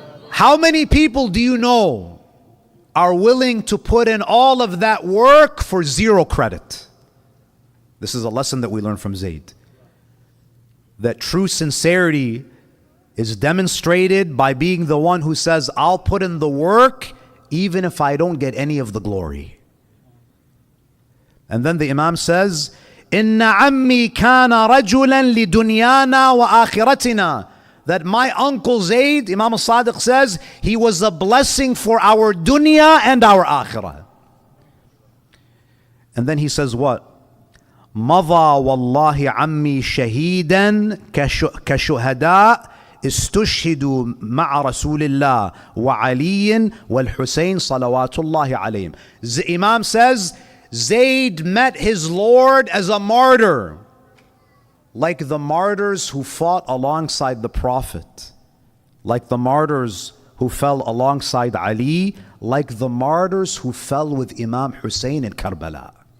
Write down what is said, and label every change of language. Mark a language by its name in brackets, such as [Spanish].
[English] How many people do you know are willing to put in all of that work for 0 credit? This is a lesson that we learn from Zayd. That true sincerity is demonstrated by being the one who says, I'll put in the work even if I don't get any of the glory. And then the Imam says, [Arabic] إِنَّ عَمِّي كَانَ رَجُلًا لِدُنْيَانَا وَآخِرَتِنَا. [English] That my uncle Zayd, Imam al-Sadiq says, he was a blessing for our dunya and our akhirah. And then he says what? [Arabic] مَضَى وَاللَّهِ عَمِّي شَهِيدًا كَشُهَدَاء استشهدوا مع رسول الله وعلي والحسين صلوات الله عليهم. [English] The Imam says, Zayd met his Lord as a martyr, like the martyrs who fought alongside the Prophet, like the martyrs who fell alongside Ali, like the martyrs who fell with Imam Hussein in Karbala.